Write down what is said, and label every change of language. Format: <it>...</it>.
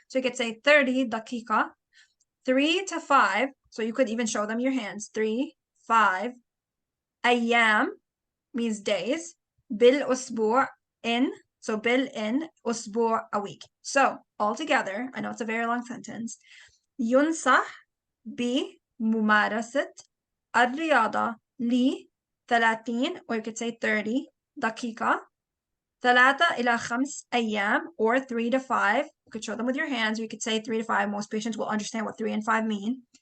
<en>So you could say</en> <ar>30 daqiqa,</ar> <en>3 to 5. So you could even show them your hands. 3, 5.</en> <ar>Ayyam</ar> <en>means days.</en> <ar>Bil usbu'</ar> <en>in. So bil in, usbu' a week. So altogether, I know it's a very long sentence.</en> <ar>ينصح بممارسة الرياضة ل 30,</ar> <en>or you could say</en> <ar>30 دقيقة 3 إلى 5 أيام,</ar> <en>or 3 to 5. You could show them with your hands, or you could say 3 to 5. Most patients will understand what 3 and 5 mean.</en>